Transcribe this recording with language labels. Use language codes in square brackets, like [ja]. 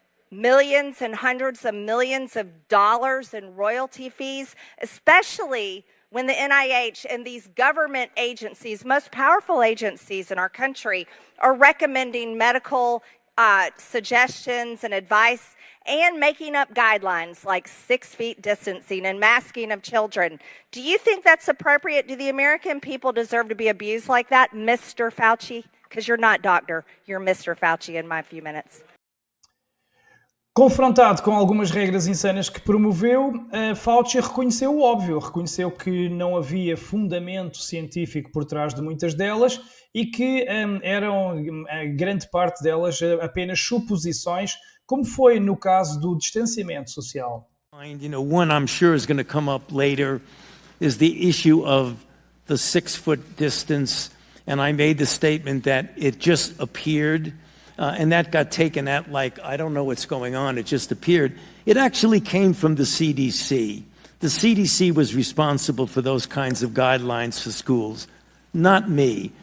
[en] millions and hundreds of millions of dollars in royalty fees, especially when the NIH and these government agencies, most powerful agencies in our country, are recommending medical suggestions and advice and making up guidelines like 6 feet distancing and masking of children. Do you think that's appropriate? Do the American people deserve to be abused like that, Mr. Fauci? Because you're not doctor, you're Mr. Fauci in my few minutes. [pt] Confrontado com algumas regras insanas que promoveu, Fauci reconheceu o óbvio, reconheceu que não havia fundamento científico por trás de muitas delas e que eram, a grande parte delas, apenas suposições, como foi no caso do distanciamento social. [en] One I'm sure is going to come up later is the issue of the 6 foot distance, and I made the statement that it just appeared. And that got taken at like, I don't know what's going on, it just appeared. It actually came from the CDC. The CDC was responsible for those kinds of guidelines for schools, not me.